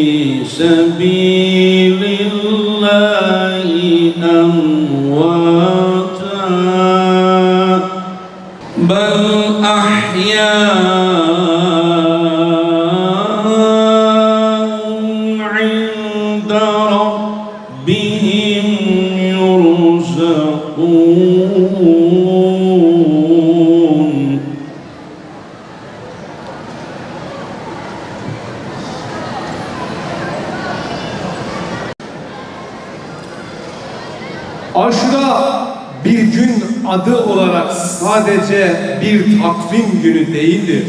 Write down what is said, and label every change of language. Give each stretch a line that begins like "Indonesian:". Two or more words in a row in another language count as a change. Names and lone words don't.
Arabic: سبيل الله أمواتا بل أحياء عند ربهم يرزقون.
Turkish: Aşura bir gün adı olarak sadece bir takvim günü değildir.